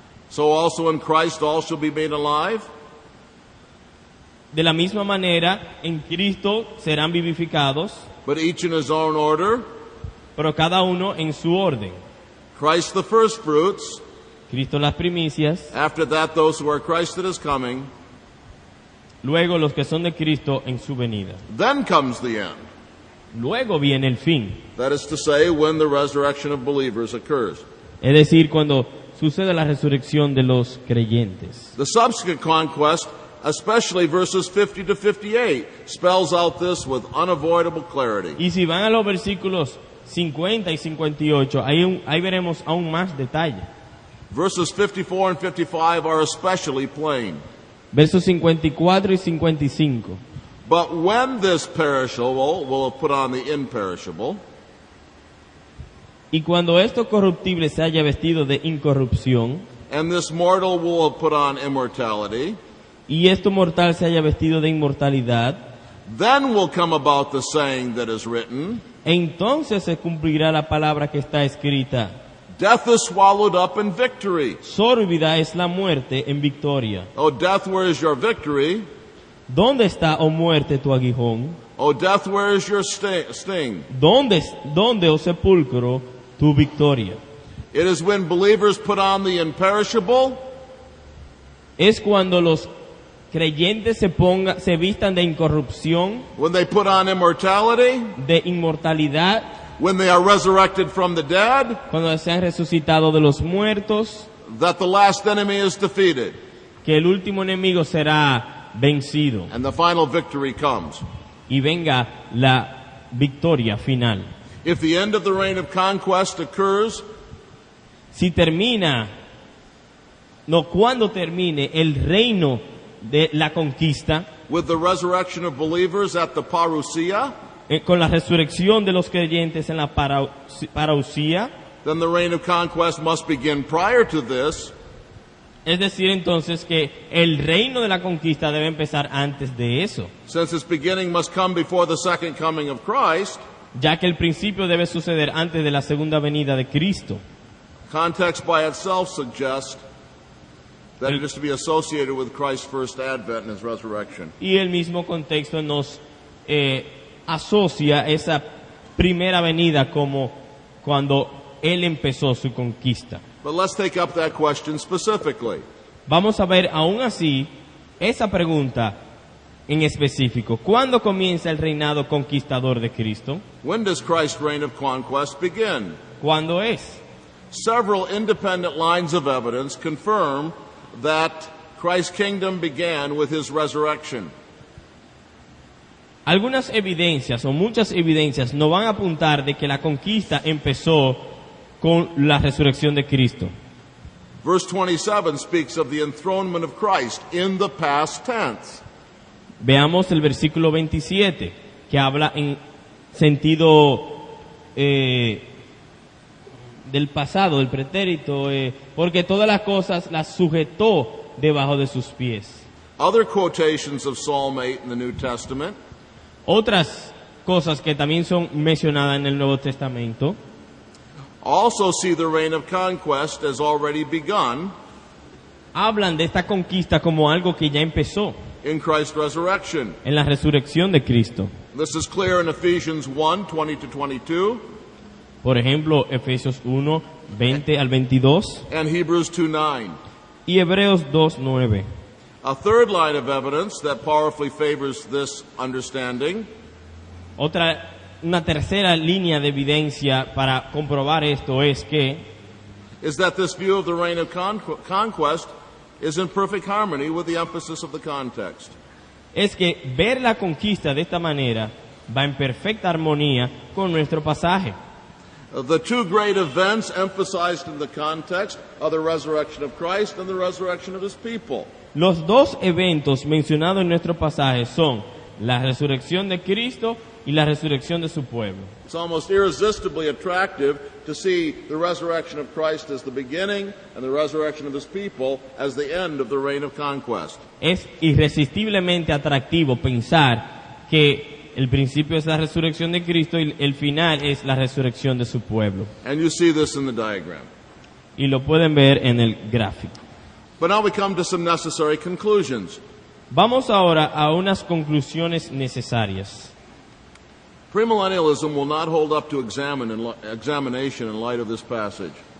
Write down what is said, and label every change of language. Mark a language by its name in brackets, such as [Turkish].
[English] so also in Christ all shall be made alive. [Spanish] de la misma manera en Cristo serán vivificados, [English] But each in his own order. [Spanish] pero cada uno en su orden. [English] Christ the first fruits. [Spanish] Cristo las primicias, [English] After that, those who are Christ that is coming. [Spanish] luego los que son de Cristo en su venida. [English] Then comes the end. [Spanish] Luego viene el fin, [English] That is to say, when the resurrection of believers occurs. [Spanish] es decir, cuando sucede la resurrección de los creyentes. [English] The subsequent conquest, especially verses 50 to 58, spells out this with unavoidable clarity. [Spanish] Y si van a los versículos 50 y 58, ahí veremos aún más detalle. [English] Verses 54 and 55 are especially plain. [Spanish] Versos 54 y 55. [English] But when this perishable will put on the imperishable, [Spanish] Y cuando esto corruptible se haya vestido de incorrupción, [English] and this mortal will put on immortality, [Spanish] y esto mortal se haya vestido de inmortalidad, [English] then will come about the saying that is written, [Spanish] entonces se cumplirá la palabra que está escrita: [English] death is swallowed up in victory. [Spanish] sórbida es la muerte en victoria. [English] O death, where is your victory? [Spanish] ¿Dónde está, oh muerte, tu aguijón? [English] O death, where is your sting? [Spanish] ¿Dónde, oh sepulcro, tu victoria? [English] It is when believers put on the imperishable, [Spanish] Es cuando los creyentes se vistan de incorrupción, [English] when they put on immortality, [Spanish] de inmortalidad, [English] when they are resurrected from the dead, [Spanish] cuando se han resucitado de los muertos, [English] that the last enemy is defeated, [Spanish] que el último enemigo será vencido [English] and the final victory comes. [Spanish] y venga la victoria final. [English] If the end of the reign of conquest occurs, [Spanish] Cuando termine el reino de la conquista, [English] with the resurrection of believers at the parousia, [Spanish] con la resurrección de los creyentes en la parousia, [English] then the reign of conquest must begin prior to this, [Spanish] es decir entonces que el reino de la conquista debe empezar antes de eso, [English] since its beginning must come before the second coming of Christ. [Spanish] ya que el principio debe suceder antes de la segunda venida de Cristo. [English] Context by itself suggests that it is to be associated with Christ's first advent and his resurrection. [Spanish] Y el mismo contexto nos asocia esa primera venida como cuando Él empezó su conquista. [English] But let's take up that question specifically. [Spanish] Vamos a ver aún así esa pregunta en específico. ¿Cuándo comienza el reinado conquistador de Cristo? [English] When does Christ's reign of conquest begin? [Spanish] ¿Cuándo es? [English] Several independent lines of evidence confirm that Christ's kingdom began with his resurrection. [Spanish] Algunas evidencias o muchas evidencias nos van a apuntar de que la conquista empezó con la resurrección de Cristo. [English] Verse 27 speaks of the enthronement of Christ in the past tense. [Spanish] Veamos el versículo 27, que habla en sentido del pasado, del pretérito, porque todas las cosas las sujetó debajo de sus pies. [English] Other quotations of Psalm 8 in the New Testament [Spanish] Otras cosas que también son mencionadas en el Nuevo Testamento [English] also see the reign of conquest as already begun [Spanish] hablan de esta conquista como algo que ya empezó [English] in Christ's resurrection. [Spanish] en la resurrección de Cristo. [English] This is clear in Ephesians 1, 20-22, [Spanish] Por ejemplo, Efesios 1, 20 al 22 [English] and Hebrews 2:9. [Spanish] y Hebreos 2, 9. [English] A third line of evidence that powerfully favors this understanding [Spanish] Una tercera línea de evidencia para comprobar esto es que [English] is that this view of the reign of conquest is in perfect harmony with the emphasis of the context. [Spanish] ver la conquista de esta manera va en perfecta armonía con nuestro pasaje. [English] The two great events emphasized in the context are the resurrection of Christ and the resurrection of his people. [Spanish] Los dos eventos mencionados en nuestro pasaje son la resurrección de Cristo y la resurrección de su pueblo. [English] It's almost irresistibly attractive to see the resurrection of Christ as the beginning and the resurrection of his people as the end of the reign of conquest. [Spanish] Es irresistiblemente atractivo pensar que el principio es la resurrección de Cristo y el final es la resurrección de su pueblo. [English] And you see this in the diagram. [Spanish] Y lo pueden ver en el gráfico. [English] But now we come to some necessary conclusions. [Spanish] Vamos ahora a unas conclusiones necesarias. [English] Premillennialism will not hold up to examination in light of this passage.